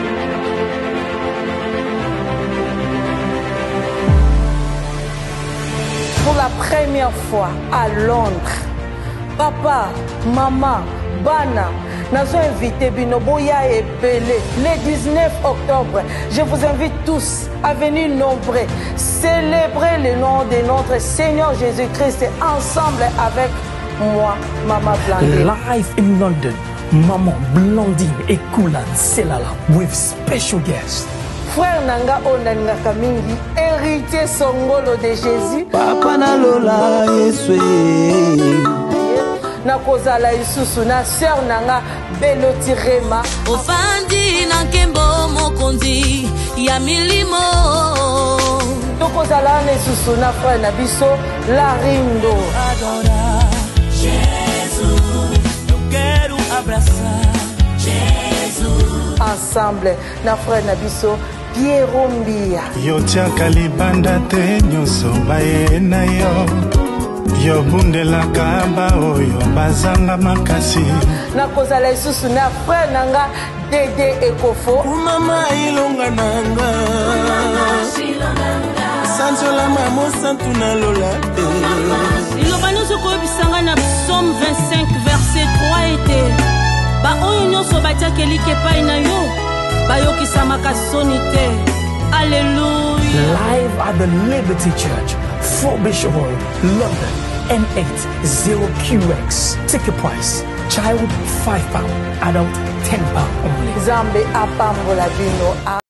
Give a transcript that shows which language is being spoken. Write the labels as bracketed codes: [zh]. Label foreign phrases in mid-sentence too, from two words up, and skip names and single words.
[fr] Pour la première fois à Londres, papa, maman, bana, nous avons invité Binoboya et Belé le 19 octobre. Je vous invite tous à venir nombreux célébrer le nom de notre Seigneur Jésus-Christ ensemble avec moi, Maman Blandine. [en] Live in London, Maman Blandine et Koulan Selala with special guests. [fr] Frère Nanga Onanga Kamingi, héritier Songolo de Jésus. [ln] Papa na lola Yeswe. Na kozala isusu na sœur Nanga Beloti Rema. Ofandi na nkembo mokonzi ya milimo. Tokozala na isusu na frère na biso Larindo. [pt] Adora Jesus, eu quero abraçar Jesus. [ln] ensemble na frère Nabiso Piero Mbia. Yo tiaka libanda te nyonso baye na yo. Yo bundela kaba oyo bazanga makasi. Na kozala isusu na frère nanga Dede Ekofo. Mama ilonga nanga. Sanjola mamo santuna lola. Ilobano soko bisanga na [fr] Psaume 25 verset 3 était. [ln] Ba oyo nyonso batiaka likepai na yo. Bayokisa makasoni te. Alléluia. [en] Live at the Liberty Church, Fort Bishop Road, London, N80QX. Ticket price, child £5, adult £10 only. [ln] Zambe apambola bino.